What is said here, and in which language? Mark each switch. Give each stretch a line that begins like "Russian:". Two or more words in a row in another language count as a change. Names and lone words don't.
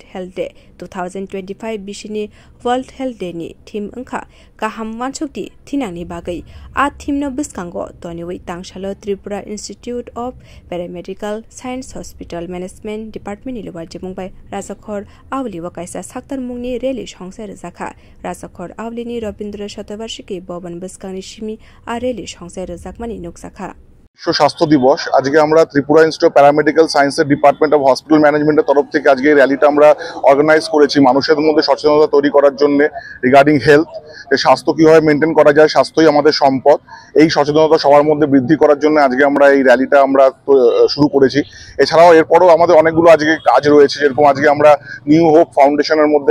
Kok Borok: हेल्थ डे 2025 बिसिनि वर्ल्ड हेल्थ डे नि थीम अंखा गाहाम मानसुकति थिनांनि बागै आ थीमनो बिस्कांगो तनिवै तांगशालो त्रिपुरा इंस्टीट्यूट ऑफ पैरामेडिकल साइंस हॉस्पिटल मैनेजमेंट डिपार्टमेंट नि लुवा जिमुंबाय राजाखर आवली वकाइसा साक्तर मुंगनि रेली संसे रजाखा राजाखर आवलिनि रविन्द्र शतवार्षिकी भवन बिस्कांनि सिमी आ रेली संसे रजाकमानि नुकसाखा
Bangla: বিশ্ব স্বাস্থ্য দিবস আজকে আমরা ত্রিপুরা ইনস্টিটিউট অফ প্যারামেডিক্যাল সায়েন্সের ডিপার্টমেন্ট অফ হসপিটাল ম্যানেজমেন্টের তরফ থেকে আজকে এই র্যালিটা আমরা অর্গানাইজ করেছি মানুষের মধ্যে সচেতনতা তৈরি করার জন্য
English: regarding health
Bangla: স্বাস্থ্য কীভাবে মেনটেন করা যায় স্বাস্থ্যই আমাদের সম্পদ এই সচেতনতা সবার মধ্যে বৃদ্ধি করার জন্য আজকে আমরা এই র্যালিটা আমরা শুরু করেছি এছাড়াও এরপরও আমাদের অনেকগুলো আজকে কাজ রয়েছে যেরকম আজকে আমরা নিউ হোপ ফাউন্ডেশনের মধ্যে